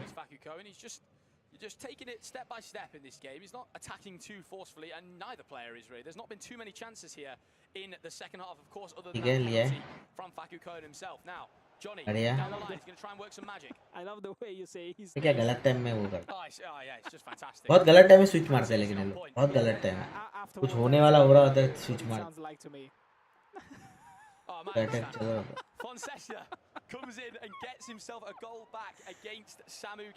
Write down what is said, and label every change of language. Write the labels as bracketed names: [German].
[English] Faku Cohen, you're just taking it step by step in this game. He's not attacking too forcefully, and neither player is really. There's not been too many chances here in the second half, of course, other than that penalty from Faku Cohen himself. Now, Johnny down the line, he's going to try and work some magic. I love the way you say he's. [Hindi] क्या गलत time में वो कर. [English] Oh yeah, it's just fantastic. [Hindi] बहुत गलत time में switch मारते हैं लेकिन ये लोग. बहुत गलत टाइम में. कुछ होने वाला हो रहा होता है स्विच मार. [English] Sounds like to me. Oh man, Fonseca comes in and gets himself a goal back against Samu Gamer.